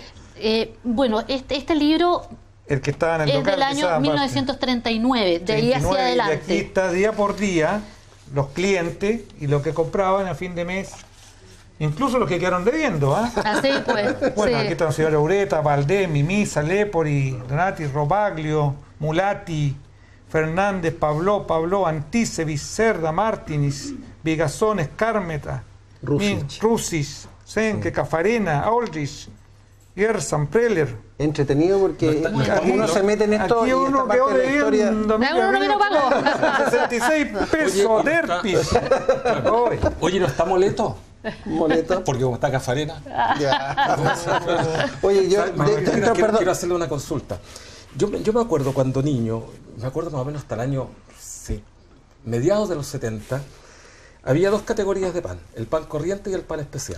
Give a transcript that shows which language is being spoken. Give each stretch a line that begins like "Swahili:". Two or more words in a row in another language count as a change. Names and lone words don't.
Spanish: Bueno, este libro el que estaba en el es del año 1939, de ahí hacia adelante. Y aquí está día por día los clientes y lo que compraban a fin de mes, incluso los que quedaron debiendo. Así pues. Bueno, aquí están los señores Ureta, Valdés, Mimisa, Lepori, Donati, Robaglio, Mulati, Fernández, Pablo, Antisevis, Cerda, Martínez, Vigazones, Cármeta, Rusis, Senke, Cafarena, Aldrich, Gersan, Preller. Entretenido porque uno se mete en esto aquí y uno quedó Uno no pagó. 66 pesos de Herpis. Oye, ¿no está moleto? ¿Moleto? Porque como está Cafarena. Oye, yo quiero hacerle una consulta. Yo me acuerdo cuando niño, me acuerdo más o menos hasta el año mediados de los 70, había 2 categorías de pan, el pan corriente y el pan especial.